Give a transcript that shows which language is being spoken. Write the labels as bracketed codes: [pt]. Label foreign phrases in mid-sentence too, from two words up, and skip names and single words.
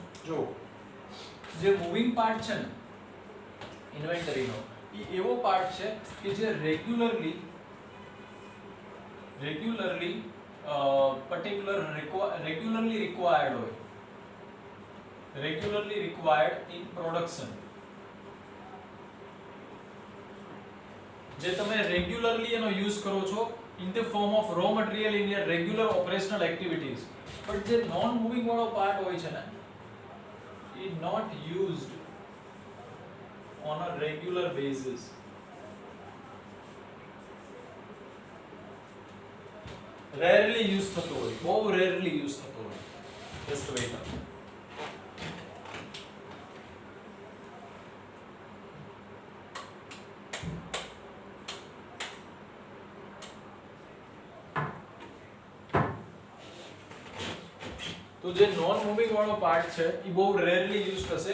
[gu] જો જે [en] moving part [gu] છે ને ઇન્વેન્ટરીનો, એ એવો પાર્ટ છે કે જે [en] regularly required in production. [gu] જે તમે રેગ્યુલરલી એનો યુઝ કરો છો [en] in the form of raw material in your regular operational activities. But જે non moving [gu] વાળો પાર્ટ હોય છે ને, એ [en] not used on a regular basis. Rarely use [gu] થતો હોય, બહુ [en] rarely use [gu] થતો હોય. [en] Just wait. [gu] તો જે [en] non moving [gu] વાળો પાર્ટ છે એ બહુ [en] rarely use [gu] થશે.